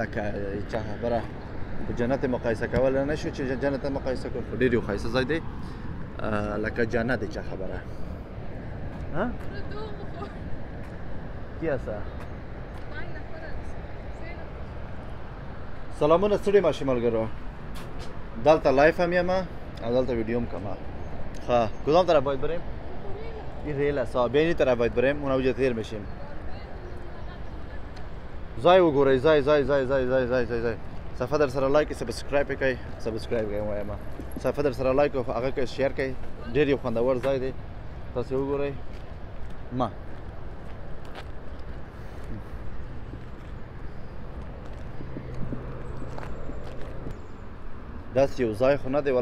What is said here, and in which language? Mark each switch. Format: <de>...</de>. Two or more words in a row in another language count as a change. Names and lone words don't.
<ps>لکه چا خبره په جنت مقایسه کولی نه شو چې جنت مقایسه کړو، خو ډېر یو ښایسته ځای دی لکه جنت دی. چا خبره کی هسته؟ سلامونه ستړي ماشي ملګرو. دلته لایف هم یم او دلته ویډیو هم کوم.</ps> <fa>ها کدام طرف باید بریم؟ این ریل است. به این طرف باید بریم، اون اوجه تیر میشیم.</fa> <ps>ځای وګورئ، ځای صفحه در سره</ps> <en>like subscribe</en> <ps>کړئ. سبسکرایب کوئ وایم. صفحه در سره لایک او هغه کې شیر کړئ. ډېر یو خوندور ځای دی، تاسو وګورئ. ما داسې یو ځای خو نه دی.</ps>